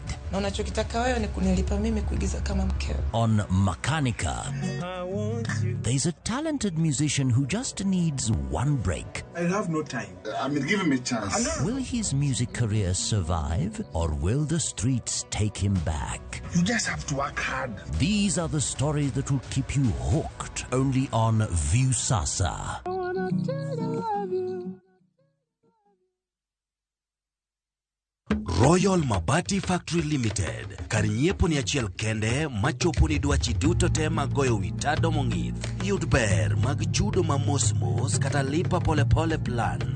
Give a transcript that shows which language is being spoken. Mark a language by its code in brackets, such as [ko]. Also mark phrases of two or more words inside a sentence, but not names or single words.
[en] On Makanika, there's a talented musician who just needs one break. I have no time. Give him a chance. Will his music career survive, or will the streets take him back? You just have to work hard. These are the stories that will keep you hooked, only on Viusasa. Royal Mabati Factory Limited. [luo] Karinyiepo ni achiel kende machopo ni dwachi duto te magoyo witado mong'ith. Yud ber mag chudo ma mos kata [sw] lipa pole pole [luo] plan.